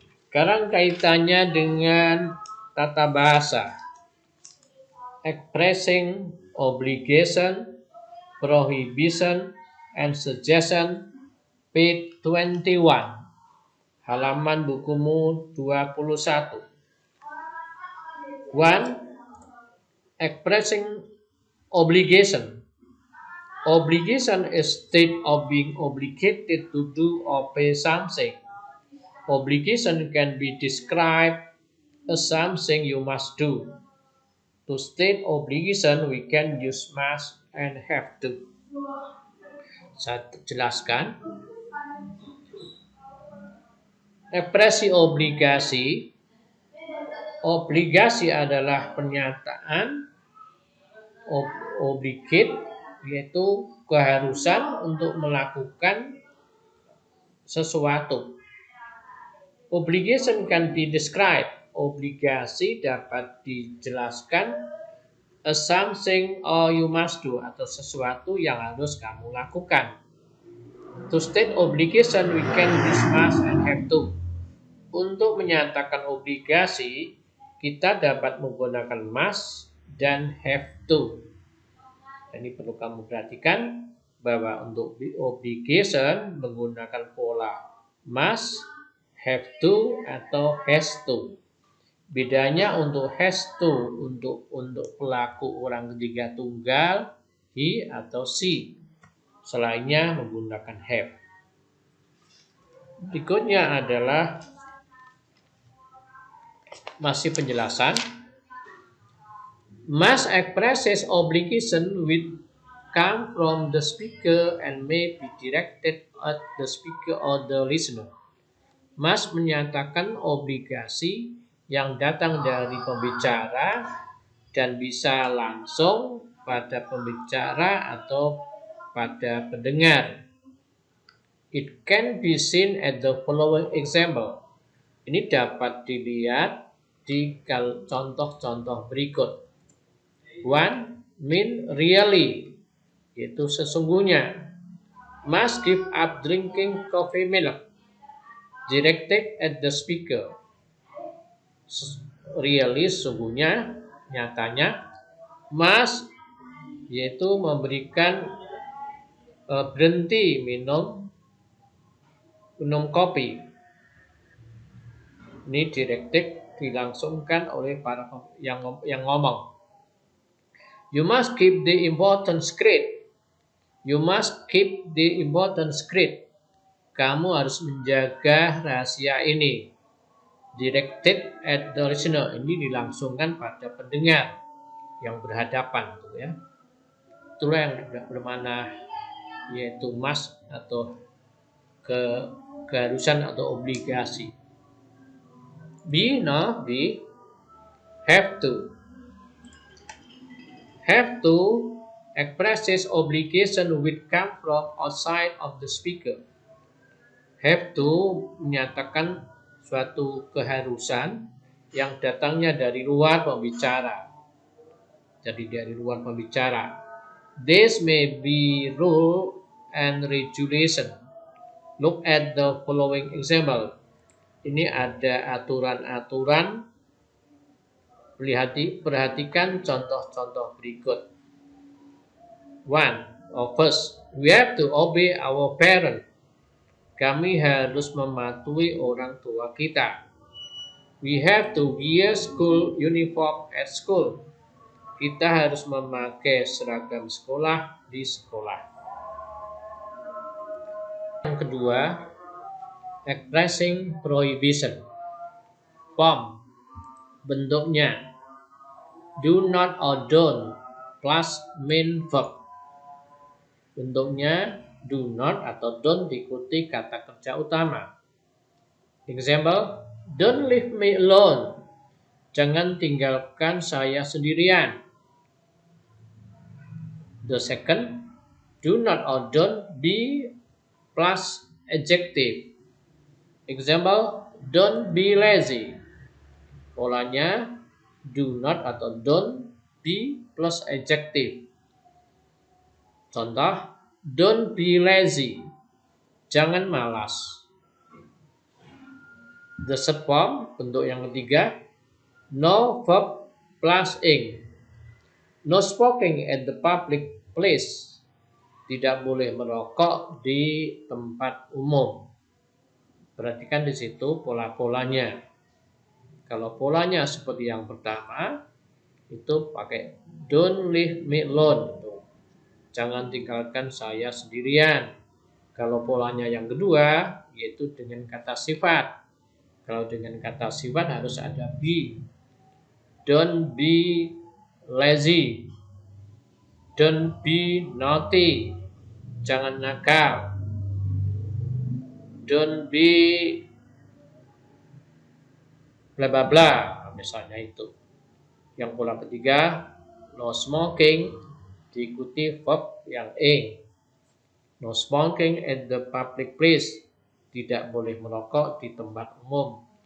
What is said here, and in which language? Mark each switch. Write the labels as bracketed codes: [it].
[id] Sekarang kaitannya dengan tata bahasa. [en] Expressing obligation, prohibition, and suggestion, page 21. [id] Halaman bukumu 21. 1. [en] Expressing obligation. Obligation is state of being obligated to do or pay something. Obligation can be described as something you must do. To state obligation, we can use must and have to. [id] Saya jelaskan. Ekspresi obligasi. Obligasi adalah pernyataan obligate, yaitu keharusan untuk melakukan sesuatu. [en] Obligation can be described. [id] Obligasi dapat dijelaskan [en] as something or you must do, [id] atau sesuatu yang harus kamu lakukan. [en] To state obligation, we can use must and have to. [id] Untuk menyatakan obligasi, kita dapat menggunakan must dan have to. Ini perlu kamu perhatikan bahwa untuk obligation menggunakan pola must, have to, atau has to. Bedanya untuk has to untuk pelaku orang ketiga tunggal, he atau she. Selainnya menggunakan have. Berikutnya adalah masih penjelasan. [en] Must expresses obligation which come from the speaker and may be directed at the speaker or the listener. [id] Must menyatakan obligasi yang datang dari pembicara dan bisa langsung pada pembicara atau pada pendengar. [en] It can be seen at the following example. [id] Ini dapat dilihat di contoh-contoh berikut. 1. [en] Mean really, [id] yaitu sesungguhnya. [en] Must give up drinking coffee milk, directed at the speaker. [id] Really, sesungguhnya, nyatanya. Must, yaitu memberikan berhenti minum kopi. Ini directed, dilangsungkan oleh para yang ngomong. [en] You must keep the important secret. You must keep the important secret. [id] Kamu harus menjaga rahasia ini. [en] Directed at the listener. [id] Ini dilangsungkan pada pendengar yang berhadapan, ya. Itulah yang bermana yaitu must atau keharusan atau obligasi. [en] B, no, B. Have to. Have to expresses obligation which come from outside of the speaker. [id] Have to menyatakan suatu keharusan yang datangnya dari luar pembicara. Jadi dari luar pembicara. [en] This may be rule and regulation. Look at the following example. [id] Ini ada aturan-aturan. Perhatikan contoh-contoh berikut. [en] First, we have to obey our parents. [id] Kami harus mematuhi orang tua kita. [en] We have to wear school uniform at school. [id] Kita harus memakai seragam sekolah di sekolah. Yang kedua, [en] expressing prohibition. Form, [id] bentuknya. [en] Do not or don't plus main verb. [id] Bentuknya do not atau don't diikuti kata kerja utama. [en] Example, don't leave me alone. [id] Jangan tinggalkan saya sendirian. [en] The second, do not or don't be plus adjective. Example, don't be lazy. [id] Polanya [en] do not atau don't be plus adjective. [id] Contoh, [en] don't be lazy. [id] Jangan malas. [en] The third form, [id] bentuk yang ketiga, [en] no verb plus ing. No smoking at the public place. [id] Tidak boleh merokok di tempat umum. Perhatikan di situ pola-polanya. Kalau polanya seperti yang pertama, itu pakai [en] don't leave me alone. [id] Jangan tinggalkan saya sendirian. Kalau polanya yang kedua, yaitu dengan kata sifat. Kalau dengan kata sifat harus ada be. [en] Don't be lazy. Don't be naughty. [id] Jangan nakal. [en] Don't be bla bla bla. [id] Misalnya itu. Yang pola ketiga, no smoking. Diikuti verb yang ing. [en] No smoking at the public place. [id] Tidak boleh merokok di tempat umum.